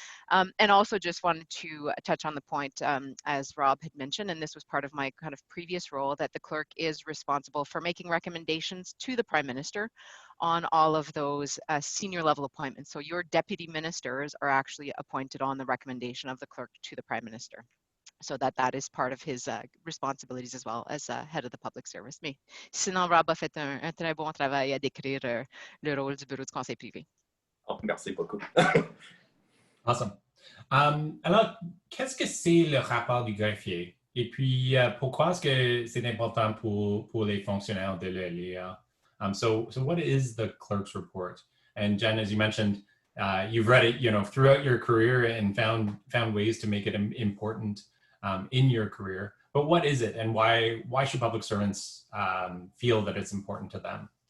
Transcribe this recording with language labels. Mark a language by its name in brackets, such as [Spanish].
[English] And also just wanted to touch on the point, as Rob had mentioned, and this was part of my kind of previous role, that the clerk is responsible for making recommendations to the Prime Minister on all of those senior level appointments. So your deputy ministers are actually appointed on the recommendation of the clerk to the Prime Minister. So that is part of his responsibilities as well as head of the public service. [French] Mais sinon, Rob a fait un très bon travail à décrire le rôle du bureau du conseil privé. Oh, merci beaucoup. [English] Awesome. [French] Alors, qu'est-ce que c'est le rapport du greffier? Et puis, pourquoi est-ce que c'est important pour les fonctionnaires de le lire? [English] So what is the Clerks Report? And Jen, as you mentioned, you've read it, you know, throughout your career and found ways to make it important in your career. But what is it, and why should public servants feel that it's important to them?